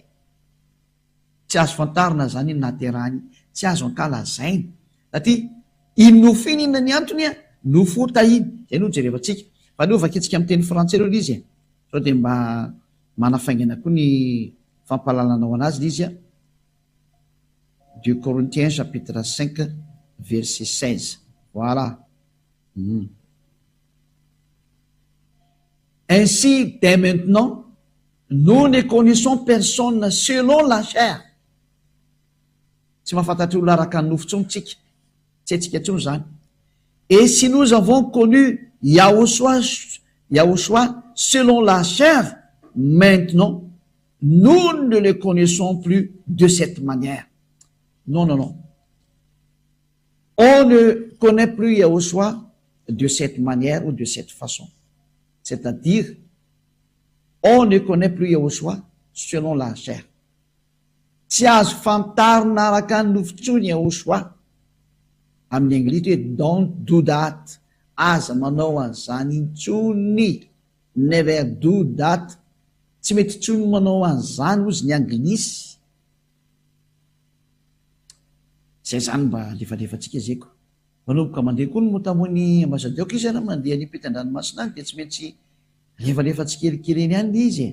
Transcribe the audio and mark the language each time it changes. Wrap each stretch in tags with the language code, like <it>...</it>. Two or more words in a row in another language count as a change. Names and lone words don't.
<mg>Tsy azo fantarina zany naterahany, tsy azo ankalazaina. Satria iny nofo iny inona ny antony nofo tahiny. Zay no jerevantsika. Fa no vakitsika amin'ny teny frantsay reo izy. Sao dia mba manafaingana koa ny fampalalanao anazy izy 2 Corinthiens chapitre 5 verset 16. Voilà.</mg> <fr>Ainsi, dès maintenant, nous ne connaissons personne selon la chair.</fr> <mg>Tsy mahafantatra olona araka ny nofo intsony tsika. Tsy haintsika intsony zany.</mg> <fr>Et si nous avons connu Yahushua selon la chair, maintenant, nous ne le connaissons plus de cette manière. Non, non, non. On ne connaît plus Yahushua de cette manière ou de cette façon. C'est-à-dire, on ne connaît plus Yahoshua selon la chair.</fr> <mg>Tsy azo fantarina araka ny nofontsony Yahoshua. Amin'ny anglisy hoe</mg> <en>don't do that.</en> <mg>Aza manao an'izany intsony.</mg> <en>Never do that.</en> <mg>Tsy mety intsony manao an'izany ozy ny anglisy. Zay zany mba lefalefantsika zay ko. Manomboka mandeha koa ny motamony ambassadeur izy ana mandeha ny ampitan-dranomasina any dia tsy maintsy lefalefantsikelikely ihany izy.</mg>